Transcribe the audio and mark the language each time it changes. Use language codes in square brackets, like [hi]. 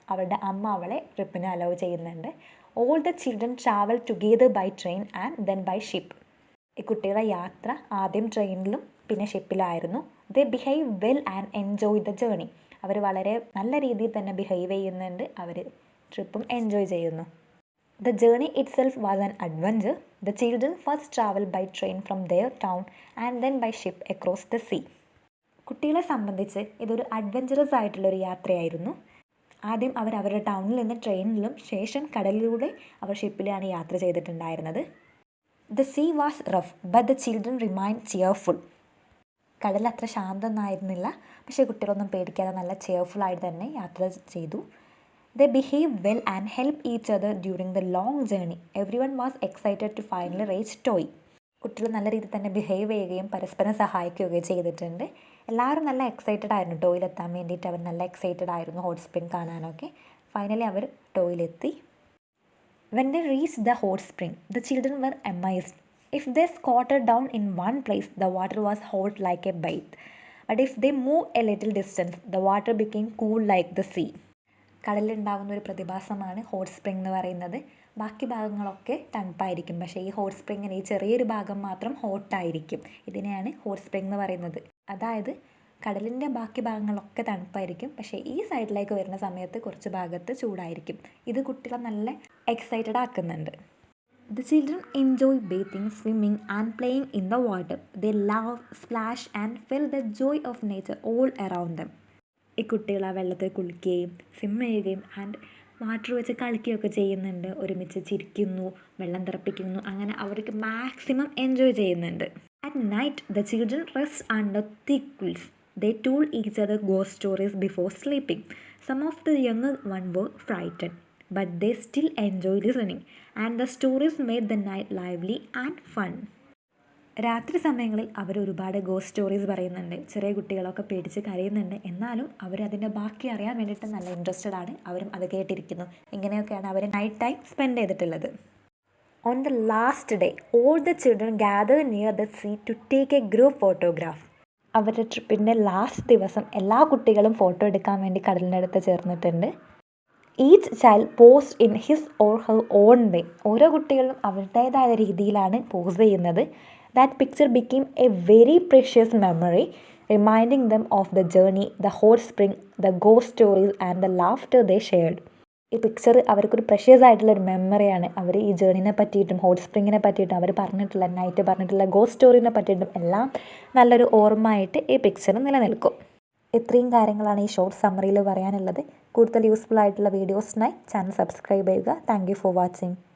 [ml] അവളുടെ അമ്മ അവളെ ട്രിപ്പിന് അലൗ ചെയ്യുന്നുണ്ട്. [en] All the children travel together by train and then by ship. [ml] ഈ കുട്ടികളുടെ യാത്ര ആദ്യം ട്രെയിനിലും പിന്നെ ഷിപ്പിലായിരുന്നു. [en] They behave well and enjoy the journey. [ml] അവർ വളരെ നല്ല രീതിയിൽ തന്നെ ബിഹേവ് ചെയ്യുന്നുണ്ട്. അവർ ട്രിപ്പും എൻജോയ് ചെയ്യുന്നു. [en] The journey itself was an adventure. The children first traveled by train from their town and then by ship across the sea. [ml] കുട്ടികളെ സംബന്ധിച്ച് ഇതൊരു അഡ്വഞ്ചറസ് ആയിട്ടുള്ളൊരു യാത്രയായിരുന്നു. ആദ്യം അവർ അവരുടെ ടൗണിൽ നിന്ന് ട്രെയിനിലും ശേഷം കടലിലൂടെ അവർ ഷിപ്പിലാണ് യാത്ര ചെയ്തിട്ടുണ്ടായിരുന്നത്. [en] The sea was rough but the children remained cheerful. [ml] കടൽ അത്ര ശാന്തമൊന്നായിരുന്നില്ല, പക്ഷേ കുട്ടികളൊന്നും പേടിക്കാതെ നല്ല ചെയർഫുള്ളായിട്ട് തന്നെ യാത്ര ചെയ്തു. [en] They behaved well and helped each other during the long journey. Everyone was excited to finally reach Toy. [ml] കുട്ടികൾ നല്ല രീതിയിൽ തന്നെ ബിഹേവ് ചെയ്യുകയും പരസ്പരം സഹായിക്കുകയും ചെയ്തിട്ടുണ്ട്. എല്ലാവരും നല്ല എക്സൈറ്റഡ് ആയിരുന്നു ടോയിലെത്താൻ വേണ്ടിയിട്ട്. അവർ നല്ല എക്സൈറ്റഡ് ആയിരുന്നു ഹോട്ട് സ്പ്രിംഗ് കാണാനൊക്കെ. Finally our ടോയിലെത്തി. [en] When they reached the hot spring, the children were amazed. If they squatted down in one place, the water was hot like a bath. But if they moved a little distance, the water became cool like the sea. [ml] കടലിലുണ്ടാകുന്ന ഒരു പ്രതിഭാസമാണ് hot spring എന്ന് പറയുന്നത്. ബാക്കി ഭാഗങ്ങളൊക്കെ തണുപ്പായിരിക്കും, പക്ഷേ ഈ hot സ്പ്രിങ്ങിന് ഈ ചെറിയൊരു ഭാഗം മാത്രം ഹോട്ടായിരിക്കും. ഇതിനെയാണ് ഹോട്ട് സ്പ്രിംഗ് എന്ന് പറയുന്നത്. അതായത് കടലിൻ്റെ ബാക്കി ഭാഗങ്ങളൊക്കെ തണുപ്പായിരിക്കും, പക്ഷേ ഈ സൈഡിലേക്ക് വരുന്ന സമയത്ത് കുറച്ച് ഭാഗത്ത് ചൂടായിരിക്കും. ഇത് കുട്ടികളെ നല്ല എക്സൈറ്റഡ് ആക്കുന്നുണ്ട്. [en] The children enjoy bathing, swimming and playing in the water. They love, splash and feel the joy of nature all around them. [ml] ഈ കുട്ടികൾ ആ വെള്ളത്തിൽ കുളിക്കുകയും സ്വിം ചെയ്യുകയും ആൻഡ് വാട്ടർ വെച്ച് കളിക്കുകയൊക്കെ ചെയ്യുന്നുണ്ട്. ഒരുമിച്ച് ചിരിക്കുന്നു, വെള്ളം തിളപ്പിക്കുന്നു, അങ്ങനെ അവർക്ക് മാക്സിമം എൻജോയ് ചെയ്യുന്നുണ്ട്. [en] At night the children rest under thick quilts. They told each other ghost stories before sleeping. Some of the younger ones were frightened, but they still enjoyed listening, and the stories made the night lively and fun. [ml] രാത്രി സമയങ്ങളിൽ അവർ ഒരുപാട് ghost stories പറയുന്നുണ്ട്. ചെറിയ കുട്ടികളൊക്കെ പേടിച്ച് കരയുന്നുണ്ട്. എന്നാലും അവരതിൻ്റെ ബാക്കി അറിയാൻ വേണ്ടിയിട്ട് നല്ല ഇൻട്രസ്റ്റഡ് ആണ്. അവരും അത് കേട്ടിരിക്കുന്നു. ഇങ്ങനെയൊക്കെയാണ് അവർ നൈറ്റ് ടൈം സ്പെൻഡ് ചെയ്തിട്ടുള്ളത്. [en] On the last day all the children gather near the sea to take a group photograph. [ml] അവരുടെ ട്രിപ്പിൻ്റെ ലാസ്റ്റ് ദിവസം എല്ലാ കുട്ടികളും ഫോട്ടോ എടുക്കാൻ വേണ്ടി കടലിൻ്റെ അടുത്ത് ചേർന്നിട്ടുണ്ട്. [en] Each child post in his or her own way. [ml] ഓരോ കുട്ടികളും അവരുടേതായ രീതിയിലാണ് പോസ് ചെയ്യുന്നത്. [en] That picture became a very precious memory, reminding them of the journey, the hot spring, the ghost stories and the laughter they shared. [ml] ഈ picture അവർക്കൊരു precious ആയിട്ടുള്ളൊരു മെമ്മറിയാണ്. അവർ ഈ ജേർണിനെ പറ്റിയിട്ടും ഹോട്ട് സ്പ്രിങ്ങിനെ പറ്റിയിട്ടും അവർ പറഞ്ഞിട്ടുള്ള നൈറ്റ് പറഞ്ഞിട്ടുള്ള ഗോസ്റ്റ് സ്റ്റോറിനെ പറ്റിയിട്ടും എല്ലാം നല്ലൊരു ഓർമ്മയായിട്ട് ഈ പിക്ചർ നിലനിൽക്കും. ഇത്രയും കാര്യങ്ങളാണ് ഈ ഷോർട്ട് സമ്മറിയിൽ പറയാനുള്ളത്. കൂടുതൽ യൂസ്ഫുൾ ആയിട്ടുള്ള വീഡിയോസിനായി ചാനൽ സബ്സ്ക്രൈബ് ചെയ്യുക. [en] Thank you for watching.